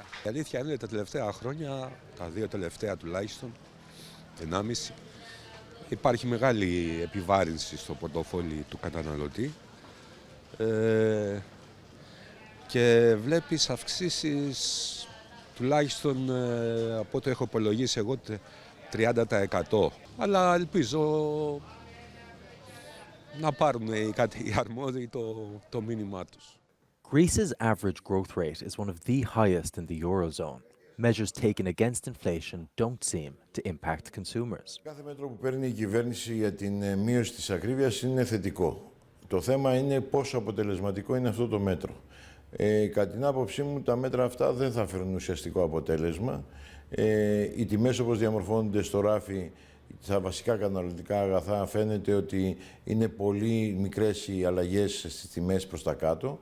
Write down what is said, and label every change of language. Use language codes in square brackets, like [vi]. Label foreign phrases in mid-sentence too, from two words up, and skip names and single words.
[el] Η αλήθεια είναι τα τελευταία χρόνια, τα 2 τελευταία τουλάχιστον, 1,5, υπάρχει μεγάλη επιβάρυνση στο πορτοφόλι του καταναλωτή και βλέπεις αυξήσεις τουλάχιστον από ό,τι έχω υπολογίσει εγώ 30%. Αλλά ελπίζω να πάρουν οι αρμόδιοι το μήνυμά τους. [en] Greece's average growth rate is one of the highest in the Eurozone. Measures taken against inflation don't seem to impact consumers. [el] Κάθε μέτρο που παίρνει η κυβέρνηση για την μείωση της ακρίβειας είναι θετικό. Το θέμα είναι πόσο αποτελεσματικό είναι αυτό το μέτρο. Κατά την άποψή μου, τα μέτρα αυτά δεν θα φέρουν ουσιαστικό αποτέλεσμα. Οι τιμές όπως διαμορφώνονται στο ράφι, στα βασικά καταναλωτικά αγαθά, φαίνεται ότι είναι πολύ μικρές οι αλλαγές στις τιμές προς τα κάτω.